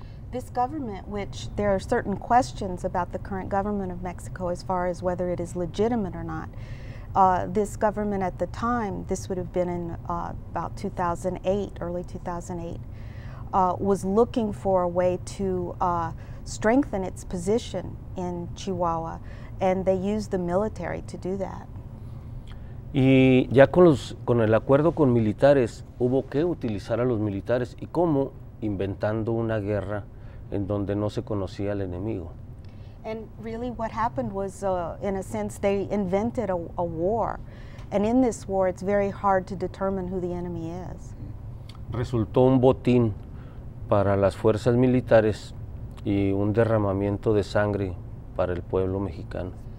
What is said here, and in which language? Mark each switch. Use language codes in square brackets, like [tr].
[en] This government, which there are certain questions about the current government of Mexico as far as whether it is legitimate or not, this government at the time, this would have been in about 2008, early 2008, was looking for a way to strengthen its position in Chihuahua, and they used the military to do that. [es] Y ya con el acuerdo con militares, hubo que utilizar a los militares. ¿Y cómo? Inventando una guerra en donde no se conocía al enemigo. [en] And really what happened was, in a sense, they invented a war. And in this war, it's very hard to determine who the enemy is. [es] Resultó un botín para las fuerzas militares y un derramamiento de sangre para el pueblo mexicano.